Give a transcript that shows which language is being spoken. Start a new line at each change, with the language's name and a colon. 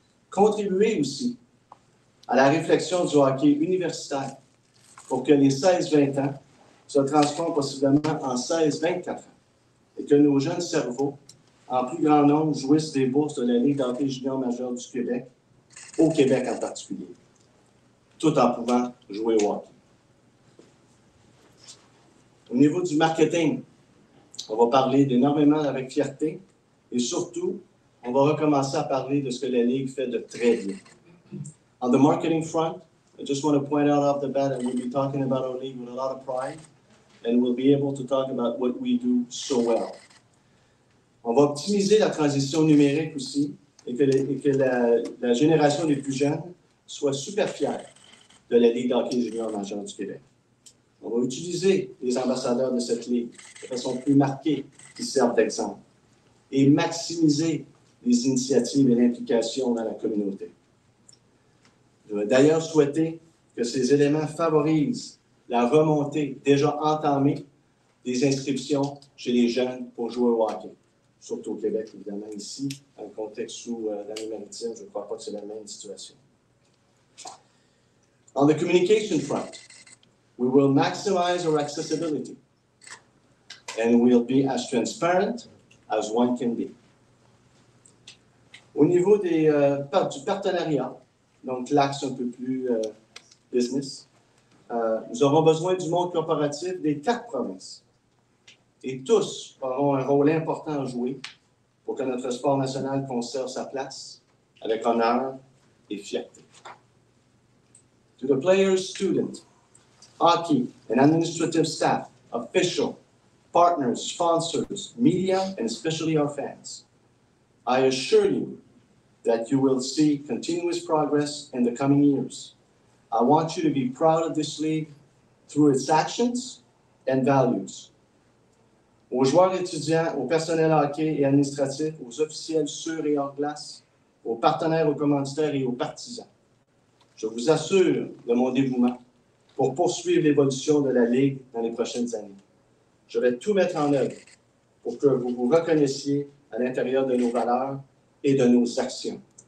French: Contribuer aussi à la réflexion du hockey universitaire pour que les 16-20 ans se transforment possiblement en 16-24 ans et que nos jeunes cerveaux, en plus grand nombre, jouissent des bourses de la Ligue d'hockey junior majeure du Québec, au Québec en particulier, tout en pouvant jouer au hockey. Au niveau du marketing, on va parler d'énormément avec fierté et surtout, on va recommencer à parler de ce que la Ligue fait de très bien.
English: On the marketing front, I just want to point out off the bat that we'll be talking about our league with a lot of pride and we'll be able to talk about what we do so well.
French: On va optimiser la transition numérique aussi et que la génération des plus jeunes soit super fière de la Ligue d'hockey junior majeure du Québec. On va utiliser les ambassadeurs de cette ligue de façon plus marquée qui servent d'exemple et maximiser les initiatives et l'implication dans la communauté. Je vais d'ailleurs souhaiter que ces éléments favorisent la remontée déjà entamée des inscriptions chez les jeunes pour jouer au hockey. Surtout au Québec, évidemment, ici, dans le contexte où dans les Maritimes, je ne crois pas que c'est la même situation.
English: On the communication front, we will maximize our accessibility and we'll be as transparent as one can be.
French: Au niveau du partenariat, donc l'axe un peu plus business, nous aurons besoin du monde corporatif des 4 provinces. Et tous auront un rôle important à jouer pour que notre sport national conserve sa place avec honneur et fierté.
English: To the players, students, hockey and administrative staff, official, partners, sponsors, media, and especially our fans, I assure you that you will see continuous progress in the coming years. I want you to be proud of this league through its actions and values.
French: Aux joueurs étudiants, au personnel hockey et administratif, aux officiels sur et hors glace, aux partenaires, aux commanditaires et aux partisans. Je vous assure de mon dévouement pour poursuivre l'évolution de la Ligue dans les prochaines années. Je vais tout mettre en œuvre pour que vous vous reconnaissiez à l'intérieur de nos valeurs et de nos actions.